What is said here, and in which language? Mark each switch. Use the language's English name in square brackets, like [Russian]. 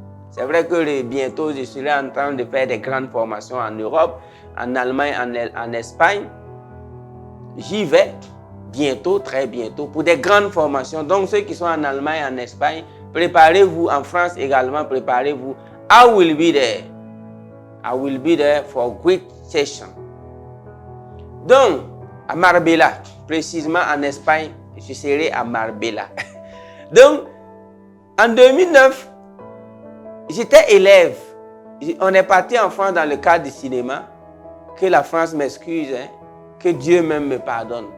[French] C'est vrai que bientôt, je serai en train de faire des grandes formations en Europe, en Allemagne, en Espagne. J'y vais bientôt, très bientôt, pour des grandes formations. Donc, ceux qui sont en Allemagne, en Espagne, préparez-vous. En France également, préparez-vous. [English] I will be there. I will be there for a great session. [French] Donc, à Marbella, précisément en Espagne, je serai à Marbella. Donc, en 2009, j'étais élève. On est parti en France dans le cadre du cinéma. Que la France m'excuse, hein, que Dieu même me pardonne.